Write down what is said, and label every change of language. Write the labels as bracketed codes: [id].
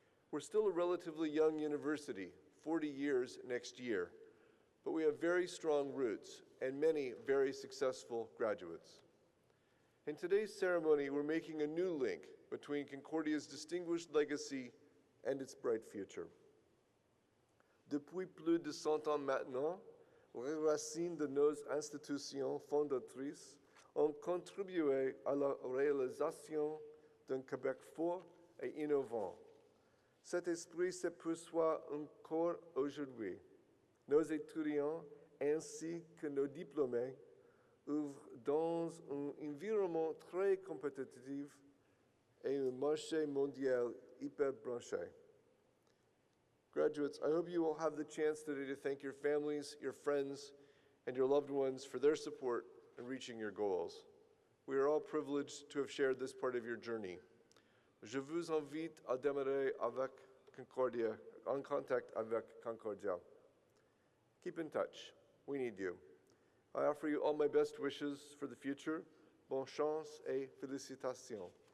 [en] We're still a relatively young university, 40 years next year, but we have very strong roots and many very successful graduates. In today's ceremony, we're making a new link between Concordia's distinguished legacy and its bright future. [fr] Depuis plus de 100 ans maintenant, les racines de nos institutions fondatrices ont contribué à la réalisation d'un Québec fort et innovant. Cet esprit se poursuit encore aujourd'hui. Nos étudiants ainsi que nos diplômés œuvrent dans un environnement très compétitif et un marché mondial hyper branché. [en] Graduates, I hope you will have the chance today to thank your families, your friends, and your loved ones for their support in reaching your goals. We are all privileged to have shared this part of your journey. [fr] Je vous invite à demeurer avec Concordia, en contact avec Concordia. [en] Keep in touch. We need you. I offer you all my best wishes for the future. [fr] Bonne chance et félicitations.